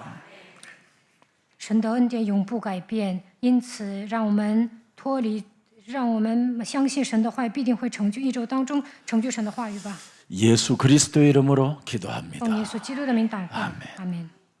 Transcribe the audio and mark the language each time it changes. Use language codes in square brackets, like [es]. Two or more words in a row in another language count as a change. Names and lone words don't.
[zh] 神的恩典永不改变，因此让我们相信神的话语必定会成就，一周当中成就神的话语吧。 [ko] 예수 그리스도의 이름으로 기도합니다. [zh] 奉耶稣基督的名祷告，阿门。